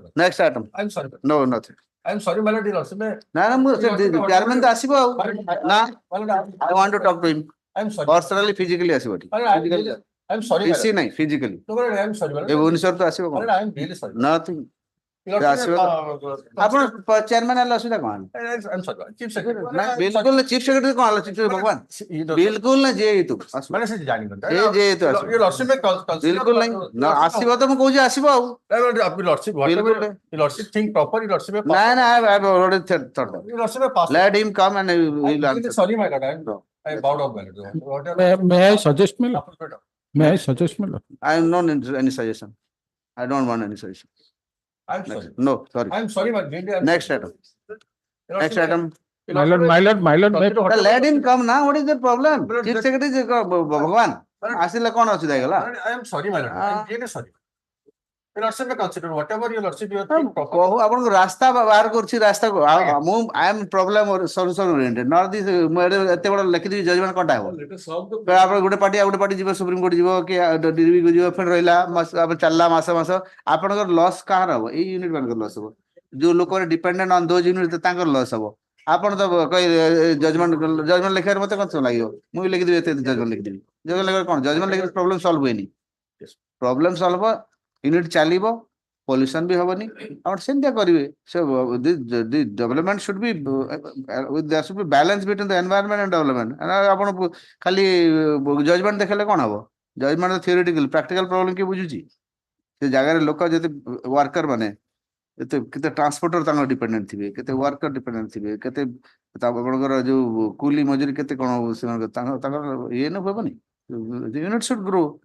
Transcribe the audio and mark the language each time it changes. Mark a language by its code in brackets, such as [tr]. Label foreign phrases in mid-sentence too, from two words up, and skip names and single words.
[en] Next item I'm sorry. No nothing I am sorry, my lord, your lordship. [or] ନା ନା ମୁଁ ଚେୟାରମ୍ୟାନ ତ ଆସିବ ଆଉ ନା [en] I want to talk to him I'm sorry. personally physically [or] ଆସିବ ଏଠି [en] I'm sorry, my ପିସି lord. [or] ନାହିଁ ଫିଜିକାଲି [en] No, my lord, I am sorry, my ଏ lord. [or] ଭୁବନେଶ୍ୱର ତ ଆସିବ [en] My [or] କଣ [en] lord, I am really sorry. ନଥିଂ Your [or] ଆସିବ ତ ଆପଣ ଚେୟାରମ୍ୟାନ ହେଲେ ଅସୁବିଧା କଣ [en] I'm sorry, my lord. Chief Secretary. [or] ବିଲକୁଲ ନା [en] Chief Secretary [or] କଣ ହେଲା ଚିଫ ଭଗବାନ ବିଲକୁଲ ନା ଯିଏ ହେଇತು [en] My lord, [or] ସେ ଜାଣିଛନ୍ତି। ଯିଏ ହେଇತು ଆସିବ [en] Your lordship may consider. [or] ବିଲକୁଲ ନାହିଁ ନା ଆସିବ ତ ମୁଁ କହୁଛି ଆସିବ ଆଉ [en] Your lordship, whatever your lordship think proper, your lordship may pass. [or] ନାଇଁ ନା [en] I've already thought that. Your lordship may pass. Let him come and he will I'm answer. sorry, my lord. I bowed out, my lord. May I suggest, my lord? May I suggest, my lord? I am not in any suggestion. I don't want any suggestion. I'm sorry. No, sorry. I'm sorry, my lord. Next item. Next item. My lord, Let him come now. What is the problem? Chief Secretary is Bhagwan. [or] ଆସିଲେ କଣ ଅସୁବିଧା ହେଇଗଲା [en] I am sorry, my lord. I am really sorry. Your lordship may consider whatever your lordship you think proper. [or] କହୁ ଆପଣଙ୍କୁ ରାସ୍ତା ବାହାର କରୁଛି ରାସ୍ତାକୁ ମୁଁ [en] I am problem solution oriented not this [or] ମୁଁ ଏତେ ବଡ ଲେଖିଦେବି ଜଜମେଣ୍ଟ କଣଟା ହବ ଆପଣ ଗୋଟେ ପାର୍ଟି ଆଉ ଗୋଟେ ପାର୍ଟି ଯିବ ସୁପ୍ରିମକୋର୍ଟ ଯିବ କି ଡିଭିକୁ ଯିବ ଫେର ରହିଲା ଚାଲିଲା ମାସ ଆପଣଙ୍କର ଲସ୍ କାହାର ହବ ଏଇ ୟୁନିଟ ମାନଙ୍କର ଲସ୍ ହବ ଯୋଉ ଲୋକ [en] dependent on those unit [or] ତାଙ୍କର ଲସ୍ ହବ ଆପଣ ତ ଜଜମେଣ୍ଟ ଲେଖିବାରେ ମତେ କଣ ଲାଗିବ ମୁଁ ବି ଲେଖିଦେବି ଏତେ ଜଜମେଣ୍ଟ ଲେଖିଦେବି ଜଜମେଣ୍ଟ ଲେଖିବାରେ କଣ ଜଜମେଣ୍ଟ ଲେଖିଲେ [en] problem solve [or] ହୁଏନି [en] problem solve [or] ୟୁନିଟ ଚାଲିବ ପଲ୍ୟୁସନ ବି ହବନି ଆପଣ ସେମିତିଆ କରିବେ [en] development should be there should be balance between the environment and development [or] ଆପଣ ଖାଲି ଜଜମେଣ୍ଟ ଦେଖେଇଲେ କଣ ହବ [en] judgement theoretical practical problem [or] କିଏ ବୁଝୁଛି ସେ ଜାଗାରେ ଲୋକ ଯେତେ ୱାର୍କର ମାନେ କେତେ ଟ୍ରାନ୍ସପୋର୍ଟର ତାଙ୍କର ଡିପେଣ୍ଡେଣ୍ଟ ଥିବେ କେତେ ୱାର୍କର ଡିପେଣ୍ଡେଣ୍ଟ ଥିବେ କେତେ ଆପଣଙ୍କର ଯୋଉ କୁଲି ମଜୁରୀ କେତେ କଣ ତାଙ୍କର ଇଏ ନ ହବନି [en] unit should grow